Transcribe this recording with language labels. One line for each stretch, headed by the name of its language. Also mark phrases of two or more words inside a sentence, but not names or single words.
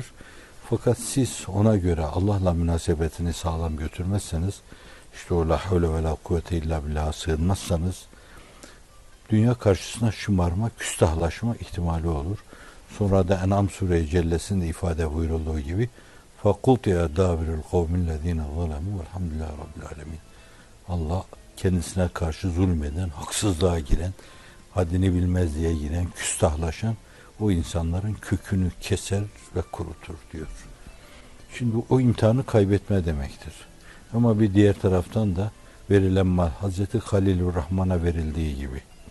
Turkish: Fakat siz ona göre Allah'la münasebetini sağlam götürmezseniz, işte o
Arabic: لا حول ولا قوة إلا بالله'a
Turkish: sığınmazsanız, dünya karşısına şımarma, küstahlaşma ihtimali olur. Sonra da En'am Sure-i Cellesi'nde ifade buyurulduğu gibi
Arabic: فَقُلْتِ يَا دَابِرُ الْقَوْمِ الَّذ۪ينَ ظَلَمُوا وَالْحَمْدُ لِلّٰهِ رَبِّ الْعَالَمِينَ.
Turkish: Allah kendisine karşı zulmeden, haksızlığa giren, haddini bilmez diye giren, küstahlaşan o insanların kökünü keser ve kurutur diyor. Şimdi o imtihanı kaybetme demektir. Ama bir diğer taraftan da verilen mal Hazreti Halilur Rahman'a verildiği gibi.